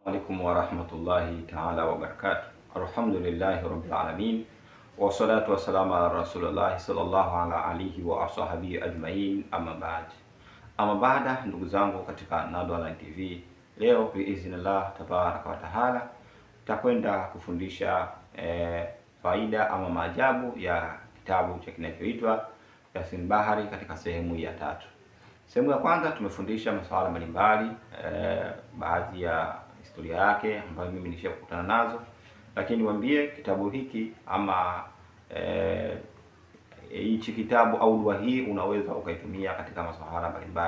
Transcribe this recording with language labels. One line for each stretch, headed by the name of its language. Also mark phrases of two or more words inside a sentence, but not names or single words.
Arabic: عليكم ورحمة الله تعالى وبركاته. الحمد لله رب العالمين والصلاة والسلام على رسول الله صلى الله على آله وأصحابه أجمعين، أما بعد.
Swahili: Ama baada, ndugu zangu katika Nado Online TV, leo
Arabic: بإذن الله تبارك وتعالى
Swahili: tutakwenda kufundisha faida ama maajabu ya kitabu cha kinachoitwa Yasin Bahari katika sehemu ya tatu. Sehemu ya kwanza tumefundisha masuala mbalimbali, baadhi ya historia yake ambayo mimi nishakutana nazo, lakini niwaambie kitabu hiki ama hichi kitabu au dua hii unaweza ukaitumia katika masuala mbalimbali.